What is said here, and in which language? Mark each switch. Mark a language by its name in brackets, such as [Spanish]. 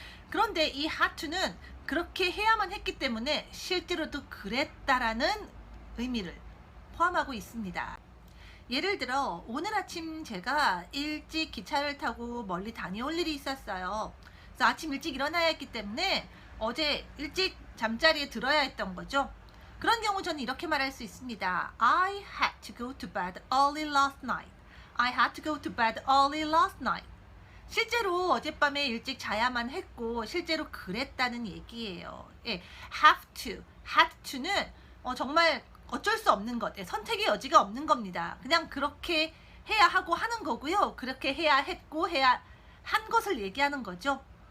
[Korean] 그런데 이 had to는 그렇게 해야만 했기 때문에 실제로도 그랬다라는 의미를 포함하고 있습니다. 예를 들어 오늘 아침 제가 일찍 기차를 타고 멀리 다녀올 일이 있었어요. 그래서 아침 일찍 일어나야 했기 때문에 어제 일찍 잠자리에 들어야 했던 거죠. 그런 경우 저는 이렇게 말할 수 있습니다. [English] I had to go to bed early last night. I had to go to bed early last night. [Korean] 실제로 어젯밤에 일찍 자야만 했고 실제로 그랬다는 얘기예요. 예, have to, had to는 정말 어쩔 수 없는 것, 선택의 여지가 없는 겁니다. 그냥 그렇게 해야 하고 하는 거고요. 그렇게 해야 했고 해야 한 것을 얘기하는 거죠.